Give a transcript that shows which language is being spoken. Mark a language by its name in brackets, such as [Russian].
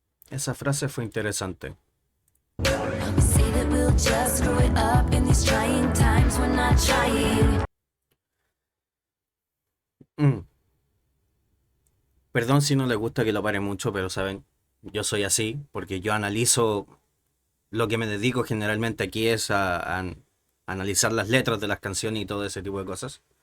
[Spanish] Esa frase fue interesante. [English] We say that we'll just screw it up in these trying times. We're not trying. [Spanish] Mm, Perdón si no les gusta que lo pare mucho, pero saben, yo soy así, porque yo analizo, lo que me dedico generalmente aquí es a analizar las letras de las canciones y todo ese tipo de cosas.